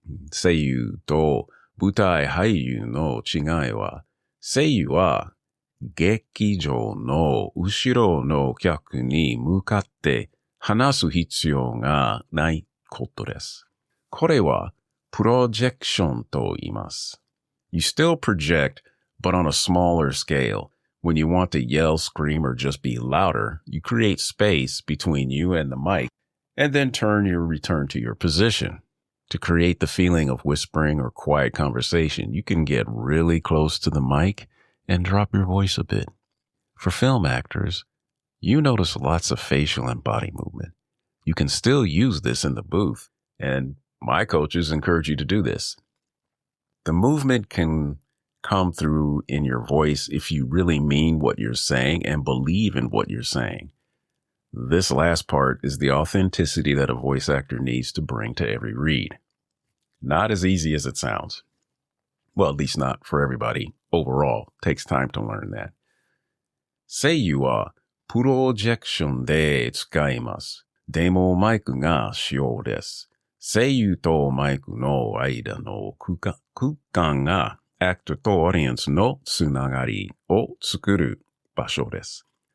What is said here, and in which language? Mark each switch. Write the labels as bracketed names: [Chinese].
[Japanese] 声優と舞台俳優の違いは、声優は劇場の後ろの客に向かって話す必要がないことです。これはプロジェクションと言います。 [English] You still project, but on a smaller scale. When you want to yell, scream, or just be louder, you create space between you and the mic, and then return to your position. To create the feeling of whispering or quiet conversation, you can get really close to the mic and drop your voice a bit. For film actors, you notice lots of facial and body movement. You can still use this in the booth, and my coaches encourage you to do this. The movement can come through in your voice if you really mean what you're saying and believe in what you're saying. This last part is the authenticity that a voice actor needs to bring to every read. Not as easy as it sounds. Well, at least not for everybody. Overall, it takes time to learn that. [Japanese] 声優はプロジェクションで使います。でもマイクが主要です。声優とマイクの間の空間がアクターとオーディエンスのつながりを作る場所です。